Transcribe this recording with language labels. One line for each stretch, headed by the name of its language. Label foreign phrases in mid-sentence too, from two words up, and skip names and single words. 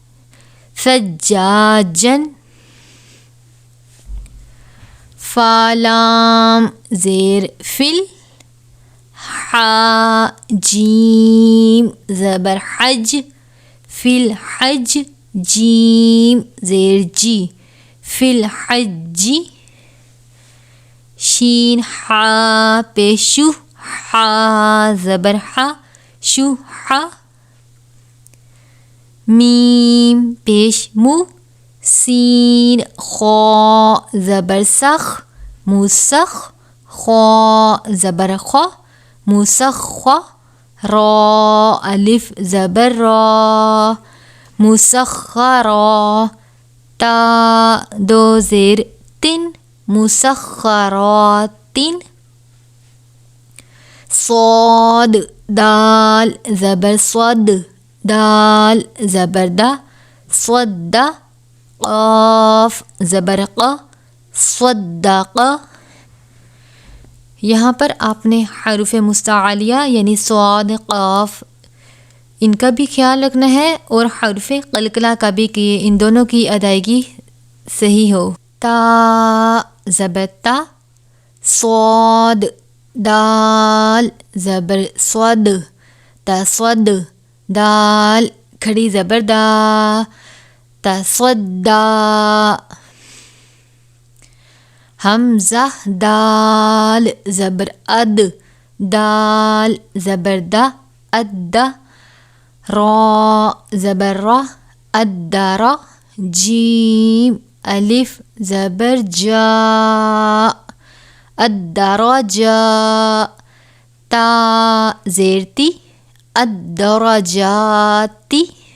Urdu: سجاجن فالام زیر فل حا جیم زبر حج
Arabic: فی الحج
Urdu: جیم زیر جی
Arabic: فی الحج
Urdu: شین حا پیشو حا زبر حا شو حا میم پیش مو سین خا زبر سخ موسخ خا زبر خا موسخ خا را الف زبر را مسخرا تا دو زیر تن مسخرات صاد دال زبر صد دال زبر دا صد قاف زبر ق صدق. یہاں پر آپ نے حروف مستعلیہ یعنی صاد قاف ان کا بھی خیال رکھنا ہے اور حروف قلقلہ کا بھی کہ ان دونوں کی ادائیگی صحیح ہو. تا زبر تا صاد دال زبر صد تصد دال کھڑی زبر دا تصدا. حمزہ دال زبر اد دال زبر دا ادا. را زبر را ادرا. جیم الف زبر جا الدرجا. تا زیر تی الدرجاتی.